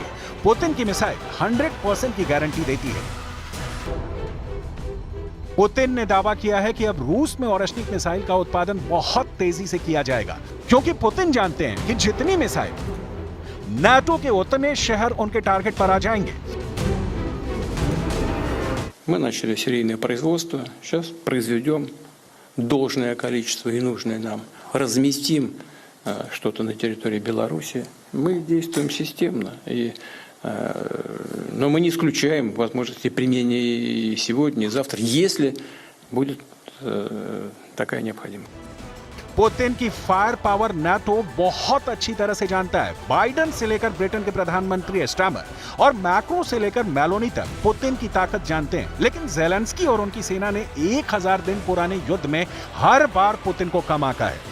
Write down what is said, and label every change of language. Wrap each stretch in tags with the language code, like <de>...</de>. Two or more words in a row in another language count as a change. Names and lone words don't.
<hi>पुतिन की मिसाइल 100% की गारंटी देती है। पुतिन ने दावा किया है कि अब रूस में ओरेश्निक मिसाइल का उत्पादन बहुत तेजी से किया जाएगा, क्योंकि पुतिन जानते हैं कि जितनी मिसाइल नाटो के उतने शहर उनके टारगेट पर आ जाएंगे।</hi> <ru>Мы начали серийное производство, сейчас произведем должное количество и нужное нам, разместим что-то на территории Беларуси. Мы действуем системно, но мы не исключаем возможности применения и сегодня, и завтра, если будет такая необходимость.</ru> <hi>पुतिन की</hi> <en>fire power</en> <hi>नाटो बहुत अच्छी तरह से जानता है। बाइडेन से लेकर ब्रिटेन के प्रधानमंत्री स्टामर और मैक्रो से लेकर मेलोनी तक पुतिन की ताकत जानते हैं। लेकिन ज़ेलेंस्की और उनकी सेना ने 1000 दिन पुराने युद्ध में हर बार पुतिन को कम आंका है।</hi>